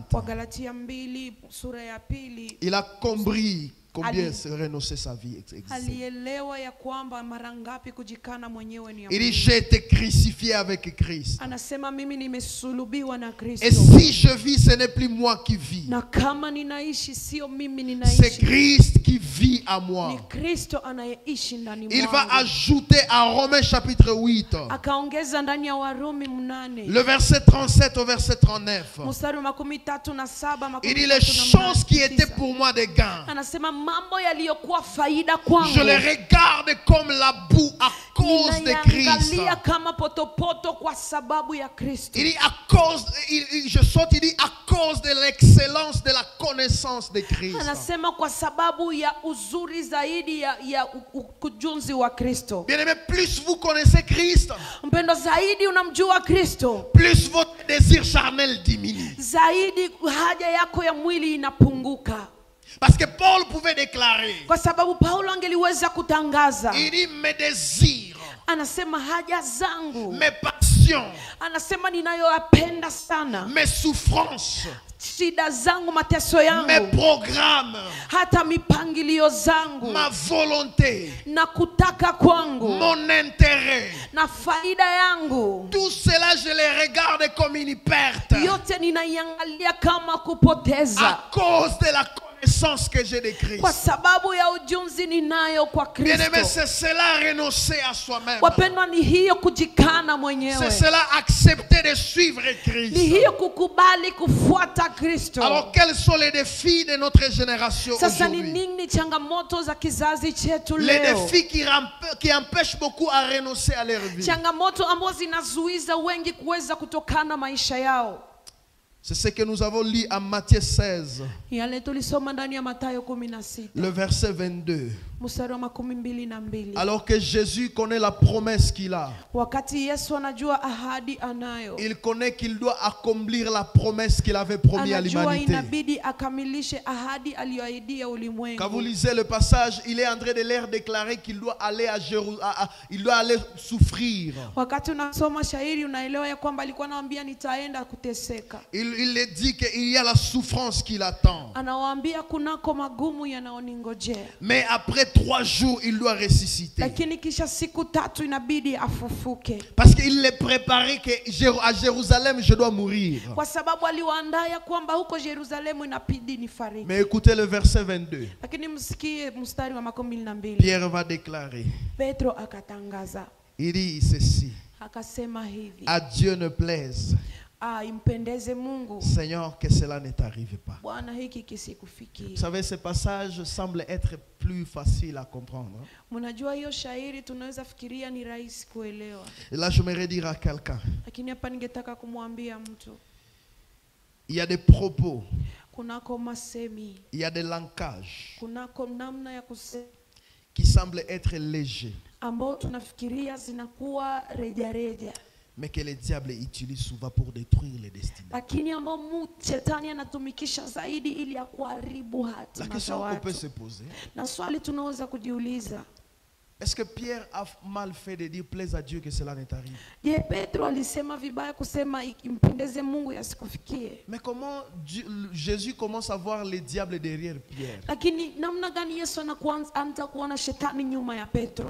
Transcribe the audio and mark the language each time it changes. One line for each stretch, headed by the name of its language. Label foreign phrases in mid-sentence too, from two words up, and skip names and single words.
Swahili: Wagalatia 2 sura ya 2,
French: Il a compris combien renoncer sa vie existe.
Swahili: alielewa ya kwamba mara ngapi kujikana mwenyewe ni ya
French: Il dit,
Swahili: muhimu.
French: j'ai été crucifié avec Christ.
Swahili: Anasema mimi nimesulubiwa na
French: Et
Swahili: Kristo,
French: si je vis, ce n'est plus moi qui vis.
Swahili: na kama ninaishi sio mimi
French: C'est
Swahili: ninaishi,
French: Christ qui vit à moi.
Swahili: ni Kristo anayeishi ndani
French: Il va
Swahili: mwangu.
French: ajouter à Romains chapitre 8,
Swahili: Akaongeza ndani ya Warumi 8
French: le verset 37 au verset 39.
Swahili: mstari wa 37
French: Il dit, les choses qui étaient pour moi des gains,
Swahili: anasema mambo yaliyokuwa faida kwangu
French: je les regarde comme la boue à cause de Christ.
Swahili: ninaangalia kama potopoto kwa sababu ya Kristo.
French: Il dit à cause, je saute, il dit à cause de l'excellence de la connaissance de Christ.
Swahili: Anasema kwa sababu ya uzuri zaidi ya kujunzi wa Kristo.
French: Bien aimé, plus vous connaissez Christ,
Swahili: Mpendo, zaidi unamjua Kristo,
French: plus votre désir charnel diminue.
Swahili: zaidi haja yako ya mwili inapunguka.
French: Parce que Paul pouvait déclarer,
Swahili: Kwa sababu Paulo angeliweza kutangaza,
French: il dit mes désirs,
Swahili: anasema haja zangu,
French: mes passions,
Swahili: anasema ninayoyapenda sana,
French: mes souffrances,
Swahili: shida zangu, mateso
French: mes
Swahili: yangu,
French: programmes,
Swahili: hata mipangilio zangu
French: ma volonté,
Swahili: na kutaka kwangu
French: mon intérêt,
Swahili: na faida yangu,
French: tout cela je les regarde comme une perte
Swahili: yote ninaiangalia kama kupoteza
French: à cause de la connaissance connaissance que j'ai de Christ.
Swahili: kwa sababu ya ujuzi ninayo kwa
French: Bien-aimé,
Swahili: Kristo.
French: c'est cela renoncer à soi-même.
Swahili: Wapendwa, ni hiyo kujikana
French: C'est
Swahili: mwenyewe,
French: cela accepter de suivre
Swahili: ni
French: Christ.
Swahili: hiyo kukubali kufuata Kristo.
French: Alors, quels sont les défis de notre génération
Swahili: Sasa ni
French: aujourd'hui?
Swahili: nini changamoto za kizazi chetu
French: Les
Swahili: leo?
French: défis qui empêchent beaucoup à renoncer à leur vie.
Swahili: Changamoto ambazo zinazuiza wengi kuweza kutokana maisha yao.
French: C'est ce que nous avons lu en Matthieu 16,
Swahili: Yale tulisoma ndani ya Mathayo 16
French: le verset 22.
Swahili: mstari wa 22.
French: Alors que Jésus connaît la promesse qu'il a,
Swahili: Wakati Yesu anajua ahadi anayo,
French: il connaît qu'il doit accomplir la promesse qu'il avait promis à
Swahili: anajua
French: l'humanité.
Swahili: inabidi akamilishe ahadi aliyoahidia
French: Quand vous
Swahili: ulimwengu.
French: lisez le passage, il est en train de leur déclarer qu'il doit aller à Jérusalem, il doit aller souffrir.
Swahili: Wakati unasoma shairi unaelewa ya kwamba alikuwa anawaambia nitaenda kuteseka.
French: Il est dit qu'il y a la souffrance qui l'attend.
Swahili: Anawaambia kunako magumu yanaoningojea.
French: Mais après 3 jours, il doit ressusciter.
Swahili: Lakini kisha siku 3 inabidi afufuke.
French: Parce qu'il est préparé qu'à Jérusalem, je dois mourir.
Swahili: Kwa sababu aliwaandaa ya kwamba huko Yerusalemu inabidi nifariki.
French: Mais écoutez le verset 22.
Swahili: Lakini msikie mstari wa 22.
French: Pierre va déclarer.
Swahili: Petro akatangaza,
French: Il dit ceci.
Swahili: akasema hivi,
French: À Dieu ne plaise,
Swahili: impendeze Mungu,
French: Seigneur, que cela ne t'arrive pas.
Swahili: Bwana hiki kisikufikie.
French: Vous savez, ce passage semble être plus facile à comprendre.
Swahili: Mnajua hiyo shairi tunaweza fikiria ni rahisi kuelewa.
French: Et là, j'aimerais dire à quelqu'un,
Swahili: Lakini hapa ningetaka kumwambia mtu,
French: il y a des propos,
Swahili: kunako masemi,
French: il y a des langages
Swahili: kunako namna ya kusema
French: qui semblent être légers,
Swahili: ambao tunafikiria zinakuwa rejareja,
French: mais que le diable utilise souvent pour détruire les destinées.
Swahili: lakini ambao shetani anatumikisha zaidi ili ya kuharibu
French: La
Swahili: hatima za
French: question qu'on peut
Swahili: watu.
French: se poser,
Swahili: Na swali tunaweza kujiuliza,
French: est-ce que Pierre a mal fait de dire plaise à Dieu que cela ne t'arrive?
Swahili: je, Petro alisema vibaya kusema impendeze Mungu yasikufikie?
French: Mais comment Jésus commence à voir le diable derrière Pierre?
Swahili: Lakini namna gani Yesu anaanza kuona shetani nyuma ya Petro?